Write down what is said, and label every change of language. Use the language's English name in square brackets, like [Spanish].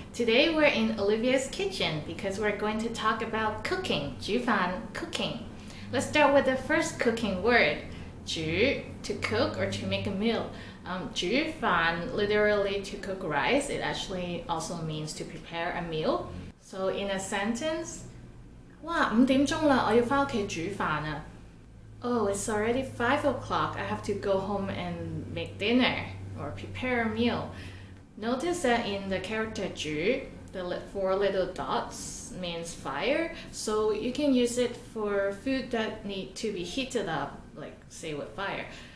[English] Today we're in Olivia's kitchen because we're going to talk about cooking, 煮飯, cooking. Let's start with the first cooking word, 煮, to cook or to make a meal. 煮飯 literally to cook rice. It actually also means to prepare a meal. So in a sentence, [Cantonese] 哇，5點鐘啦，我要返屋企煮飯啊。 [English] Oh, it's already 5 o'clock. I have to go home and make dinner or prepare a meal. Notice that in the character 煮, the 4 little dots means fire, so you can use it for food that need to be heated up, like say with fire.